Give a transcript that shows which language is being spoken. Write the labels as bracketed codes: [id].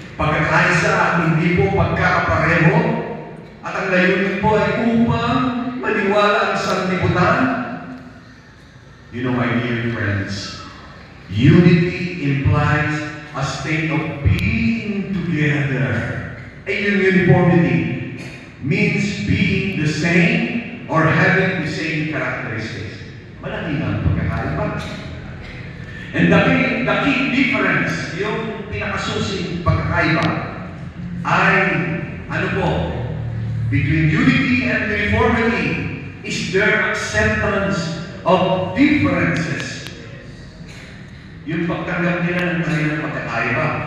[tl] Pagkakaisa at hindi po pagkakapareho. At ang layunin po ay upang maniwala ang sanlibutan. [en] You know, my dear friends, unity implies a state of being together. And uniformity means being the same or having the same characteristics. [tl] Malaki na ang pagkakaiba. [en] And the key difference, [tl] yung pinakasusing pagkakaiba, ay, ano po, [en] between unity and uniformity is their acceptance of differences. [tl] Yung pagtanggap nila ng kanilang pagkakaiba.